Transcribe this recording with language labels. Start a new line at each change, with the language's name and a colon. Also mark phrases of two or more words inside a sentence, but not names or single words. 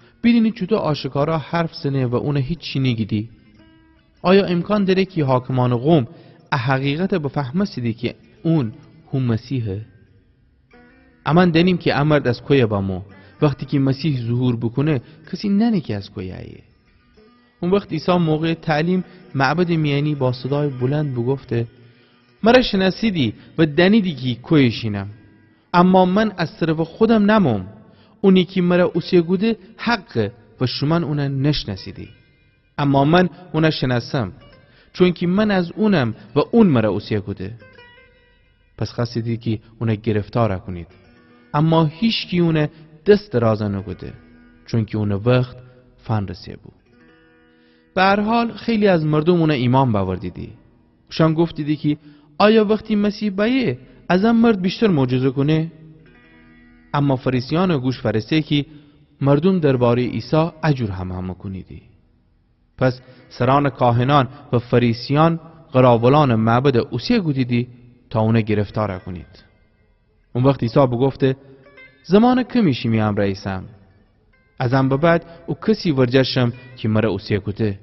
Gilaki: ببینید چطور آشکارا حرف زنه و اون هیچی نگیدی. آیا امکان داره که حاکمان قوم حقیقت بفهمه سیدی که اون هم مسیحه؟ امان دنیم که امرد از کوی بامو وقتی که مسیح ظهور بکنه کسی ننه که از کوی ایه. اون وقت عیسی موقع تعلیم معبد میانی با صدای بلند بگفته مرا شناسیدی و دنیدی که کویشینم، اما من از طرف خودم نموم، اونی که مرا اوسیه گوده حقه و شما اونه نشناسیدی، اما من اونه شناسم چون که من از اونم و اون مرا اوسیه گوده. پس خواستیدی که اونه گرفتار کنید، اما هیچ کی اونه دست درازه نگوده چون که اونه وقت فن رسیه بود. به هر حال خیلی از مردم اونه ایمان باوردیدی. شان گفتیدی که آیا وقتی مسیح بیه از هم مرد بیشتر معجزه کنه؟ اما فریسیان گوش فرسته که مردم درباره عیسی اجور هم کنیدی. پس سران کاهنان و فریسیان قراولان معبد اوسیه گودیدی تا اونه گرفتار کنید. اون وقت عیسی بگفته زمان کمیشی میام رئیسم، ازم به بعد او کسی ورجشم که مرا اوسیه گوده.